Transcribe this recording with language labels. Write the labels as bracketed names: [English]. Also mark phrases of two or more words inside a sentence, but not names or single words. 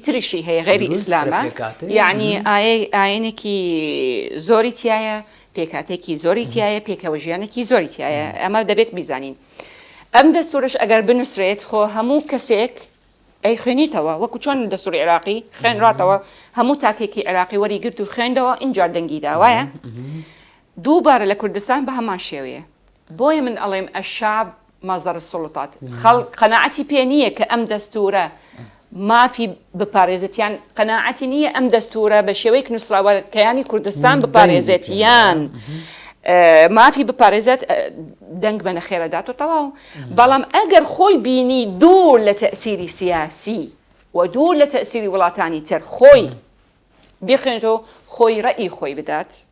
[Central Kurdish] تریشی هەیە غێری ئیسلامە یعنی ئاینێکی زۆری تایە پێکاتێکی زۆری تایە پێکەوەژیانێکی زۆری تایە ئەمە دەبێت بیزانین ئەم دەستورش ئەگەر بنووسرێت خۆ هەموو کەسێک ئەی خوێنیتەوە وەکو چۆن دەستوری عێراقی خوێنراتەوە هەموو تاکێکی عێراقی وەریگرت و خوێندەوە ئینجا دەنگی داوایە دووبارە لە کوردستان بە هەمان شێوەیە بۆیە من ئەڵێم [Arabic] الشعب مصدر السلطات [Central Kurdish] خەڵک قەناعەتی پێ نییە کە ئەم دەستورە مافی بپارێزێتیان قەناعەتی نییە ئەم دەستورە بە شێوەیەک نووسراوە کەیانی کوردستان بپارێزێت یان مافی بپارێزێت دەنگ بە نەخێرەدات و تەواو بەڵام ئەگەر خۆی بینی دوور لە تەئسیری سیاسی و دوور لە تەئسیری وڵاتانی تر خۆی بخێنێتەوە خۆی ڕەئی خۆی بدات